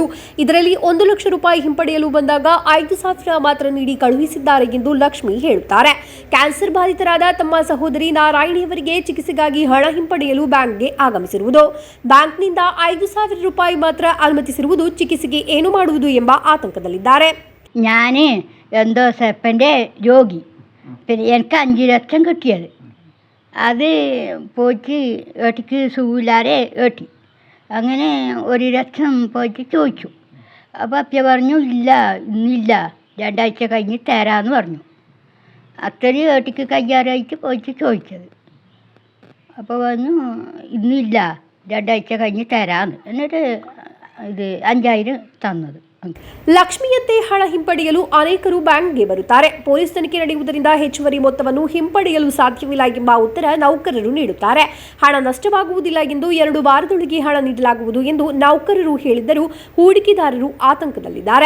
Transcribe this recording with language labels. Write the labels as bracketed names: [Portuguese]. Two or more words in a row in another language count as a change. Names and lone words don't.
[Kannada] ಇದರಲ್ಲಿ 1 ಲಕ್ಷ ರೂಪಾಯಿ ಹಿಂಪಡೆಯಲು ಬಂದಾಗ 5,000 ಮಾತ್ರ ನೀಡಿ ಕಳುಹಿಸಿದ್ದಾರೆ ಎಂದು ಲಕ್ಷ್ಮಿ ಹೇಳುತ್ತಾರೆ. ಕ್ಯಾನ್ಸರ್ ಬಾಧಿತರಾದ ತಮ್ಮ ಸಹೋದರಿ ನಾರಾಯಣಿಯವರಿಗೆ ಚಿಕಿತ್ಸೆಗಾಗಿ ಹಣ ಹಿಂಪಡೆಯಲು ಬ್ಯಾಂಕ್ಗೆ ಆಗಮಿಸಿರುವುದು. ಬ್ಯಾಂಕ್ನಿಂದ 5,000 ರೂಪಾಯಿ ಮಾತ್ರ ಅನುಮತಿಸಿರುವುದು. ചികിത്സയ്ക്ക് ಏನು ಮಾಡುವುದು ಎಂಬ ആತಂಕದಲ್ಲಿದ್ದಾರೆ. [Malayalam] ഞാൻ എൻഡോസൽഫൻ്റെ രോഗി. പിന്നെ എനിക്ക് 5 ലക്ഷം കിട്ടിയത്. അത് പോയിട്ട് ഏട്ടിക്ക് സുഖമില്ലാതെ ഏട്ടി അങ്ങനെ 1 ലക്ഷം പോയിട്ട് ചോദിച്ചു. അപ്പോൾ അപ്പ പറഞ്ഞു ഇല്ല ഇന്നില്ല 2 ആഴ്ച കഴിഞ്ഞ് തരാമെന്ന് പറഞ്ഞു. അത്രയും ഏട്ടിക്ക് കയ്യാറായിട്ട് പോയിട്ട് ചോദിച്ചത്. അപ്പോൾ പറഞ്ഞു ഇന്നില്ല 2 ആഴ്ച കഴിഞ്ഞ് തരാമെന്ന്. എന്നിട്ട് ഇത് 5,000 തന്നത്. [Kannada] ಲಕ್ಷ್ಮಿಯಂತೆ ಹಣ ಹಿಂಪಡೆಯಲು ಅನೇಕರು ಬ್ಯಾಂಕ್ಗೆ ಬರುತ್ತಾರೆ. ಪೊಲೀಸ್ ತನಿಖೆ ನಡೆಯುವುದರಿಂದ ಹೆಚ್ಚುವರಿ ಮೊತ್ತವನ್ನು ಹಿಂಪಡೆಯಲು ಸಾಧ್ಯವಿಲ್ಲ ಎಂಬ ಉತ್ತರ ನೌಕರರು ನೀಡುತ್ತಾರೆ. ಹಣ ನಷ್ಟವಾಗುವುದಿಲ್ಲ ಎಂದು 2 ವಾರದೊಳಗೆ ಹಣ ನೀಡಲಾಗುವುದು ಎಂದು ನೌಕರರು ಹೇಳಿದ್ದರೂ ಹೂಡಿಕೆದಾರರು ಆತಂಕದಲ್ಲಿದ್ದಾರೆ.